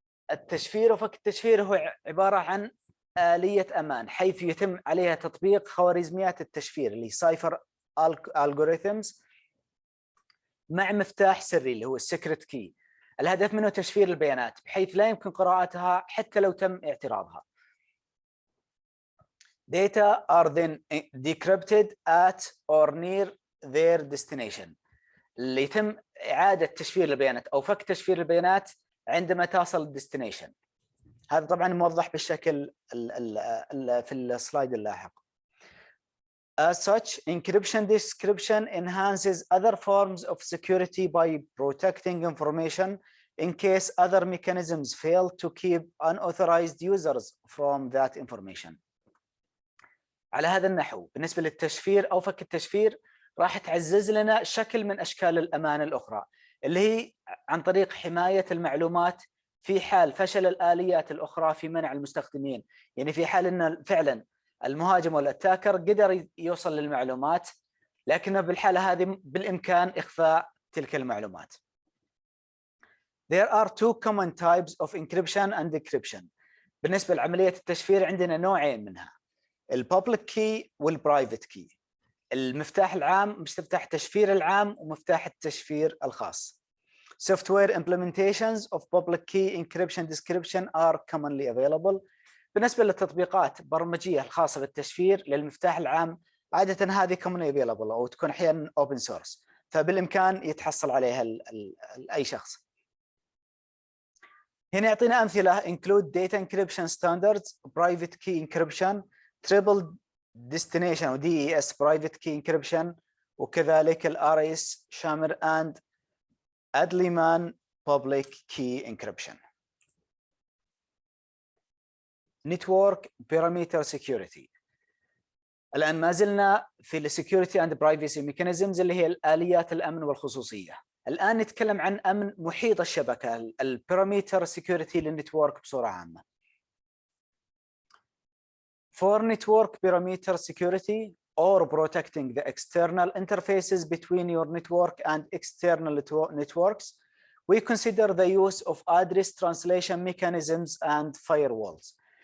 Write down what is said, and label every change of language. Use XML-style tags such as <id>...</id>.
<ar>التشفير وفك التشفير هو عبارة عن آلية أمان حيث يتم عليها تطبيق خوارزميات التشفير اللي</ar> <en>cipher algorithms</en> <ar>مع مفتاح سري اللي هو السكرت كي. الهدف منه تشفير البيانات بحيث لا يمكن قراءتها حتى لو تم اعتراضها.</ar> <en>Data are then decrypted at or near their destination.</en> <ar>اللي يتم إعادة تشفير البيانات أو فك تشفير البيانات عندما تصل الديستنيشن. هذا طبعا موضح بالشكل في السلايد اللاحق.</ar> <en>As such, encryption decryption enhances other forms of security by protecting information in case other mechanisms fail to keep unauthorized users from that information.</en> <ar>على هذا النحو بالنسبة للتشفير أو فك التشفير راح تعزز لنا شكل من أشكال الأمان الأخرى اللي هي عن طريق حماية المعلومات في حال فشل الآليات الأخرى في منع المستخدمين. يعني في حال أن فعلا المهاجم والأتاكر قدر يوصل للمعلومات لكن بالحالة هذه بالإمكان إخفاء تلك المعلومات.</ar> <en>There are two common types of encryption and decryption.</en> <ar>بالنسبة لعملية التشفير عندنا نوعين منها، البابليك كي والبرايفت كي. المفتاح العام مفتاح التشفير العام ومفتاح التشفير الخاص.</ar> <en>Software implementations of public key encryption decryption are commonly available.</en> <ar>بالنسبة للتطبيقات البرمجية الخاصة بالتشفير للمفتاح العام عادة هذه</ar> <en>commonly available</en> <ar>أو تكون أحيانا open source فبالإمكان يتحصل عليها أي شخص. هنا يعطينا أمثلة</ar> <en>include data encryption standards, private key encryption, triple destination أو DES private key encryption وكذلك RAS Shamir and Adliman public key encryption. Network parameter security.</en> <ar>الآن ما زلنا في</ar> <en>السكيورتي and privacy mechanisms</en> <ar>اللي هي الآليات الأمن والخصوصية. الآن نتكلم عن أمن محيط الشبكة، البارامتر سكيورتي للنتورك بصورة عامة.</ar> <en>For network parameter security or protecting the external interfaces between your network and external networks, we consider the use of address translation mechanisms and firewalls.</en>